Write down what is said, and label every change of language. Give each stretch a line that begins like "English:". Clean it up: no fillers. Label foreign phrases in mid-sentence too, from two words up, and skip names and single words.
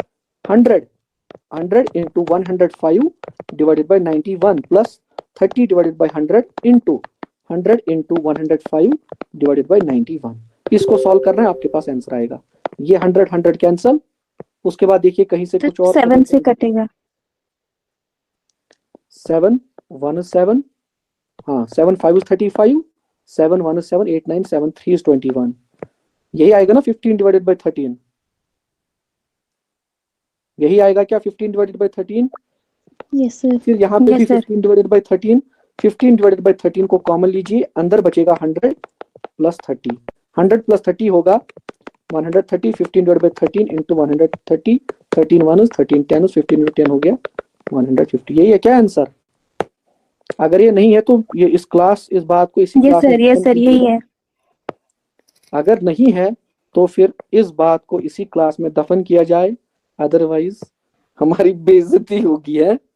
English: 100 into 105 divided by 91 plus 30 divided by 100 into 100 into 105 divided by 91.
Hindi: इसको सॉल्व करना है, आपके पास आंसर आएगा। ये 100 कैंसल। उसके बाद देखिए कहीं से कुछ और 7 से कटेगा।
English: 7 1 is 7, हाँ 7 5 is 35, 7 1 is 7, 8 9 7 3 is 21।
Hindi: यही आएगा ना 15
English: divided by
Hindi: 13, यही आएगा क्या 15
English: divided by
Hindi: 13?
English: yes sir.
Hindi: फिर यहाँ पे भी 15
English: divided by
Hindi: 13, 15
English: divided by
Hindi: 13 को कॉमन लीजिए, अंदर बचेगा 100 प्लस 30। 100 प्लस 30 होगा 130, 15
English: divided by 13 into 130,
Hindi: 13 1 is 13, 10 is 15 10 हो गया 150। यही है क्या आंसर? अगर ये नहीं है तो ये इस बात को इसी क्लास में
English: yes sir
Hindi: यही है। अगर नहीं है तो फिर इस बात को इसी क्लास में दफन किया जाए, अदरवाइज हमारी बेइज्जती होगी है।